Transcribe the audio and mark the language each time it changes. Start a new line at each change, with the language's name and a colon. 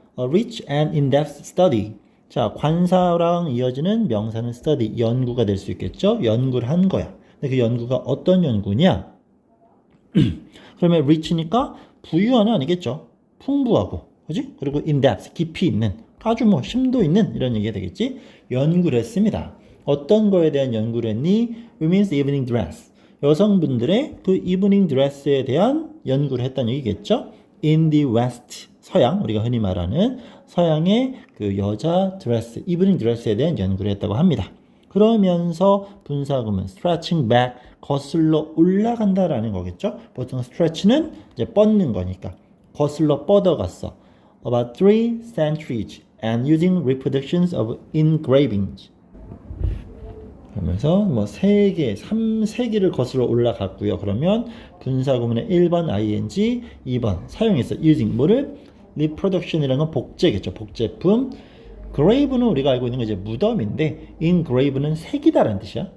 English: A rich and in-depth study.
Korean: 자, 관사랑 이어지는 명사는 study, 연구가 될 수 있겠죠? 연구를 한 거야. 근데 그 연구가 어떤 연구냐? 그러면 rich니까 부유한은 아니겠죠? 풍부하고, 그지? 그리고 in-depth, 깊이 있는, 아주 뭐 심도 있는 이런 얘기가 되겠지? 연구를 했습니다. 어떤 거에 대한 연구를 했니?
English: Women's evening dress.
Korean: 여성분들의 그 evening dress에 대한 연구를 했다는 얘기겠죠?
English: In the West,
Korean: 서양, 우리가 흔히 말하는 서양의 그 여자 드레스, 이브닝 드레스에 대한 연구를 했다고 합니다. 그러면서 분사구문
English: stretching back,
Korean: 거슬러 올라간다라는 거겠죠. 보통 stretch는 이제 뻗는 거니까 거슬러 뻗어갔어.
English: About 3 centuries and using reproductions of engravings.
Korean: 그러면서 뭐 3개, 3세기를 거슬러 올라갔고요. 그러면 분사구문의 1번 ing, 2번 사용했어. using 뭐를? reproduction이라는 건 복제겠죠. 복제품. grave는 우리가 알고 있는 거 이제 무덤인데 engrave는 새기다라는 뜻이야.